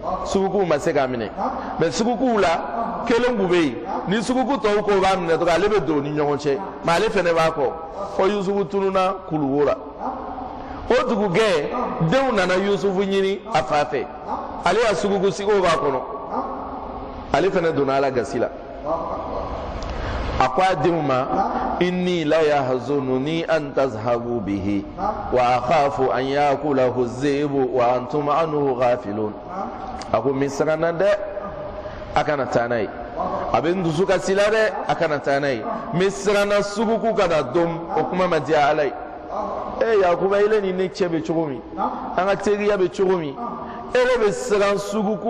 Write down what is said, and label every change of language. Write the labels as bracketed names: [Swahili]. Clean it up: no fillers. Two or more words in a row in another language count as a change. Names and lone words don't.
[Bambara] mais sugukuw la kelen kun bɛ yen ni suguku tɔw ko b'a minɛ dɔrɔn ale bɛ don u ni ɲɔgɔn cɛ mais ale fɛnɛ b'a kɔ fɔ Yusufu tununa kuluwo la o dugukɛ denw nana Yusufu ɲini a fa fɛ ale ya suguku sigiw b'a kɔnɔ ale fɛnɛ donna ala gasi la a ko a denw ma [Arabic] إني ليحزنني أن تذهبوا به وأخاف أن يأكله الذئب وأنتم عنه غافلون [Bambara] a ko min siranna dɛ a kana taa n'a ye a bɛ n dusu kasi la dɛ a kana taa n'a ye min siranna suguku kana dom o kuma ma diya ala ye Yakuba ile ni ne cɛ bɛ cogo min an ka teriya bɛ cogo min ele bɛ siran suguku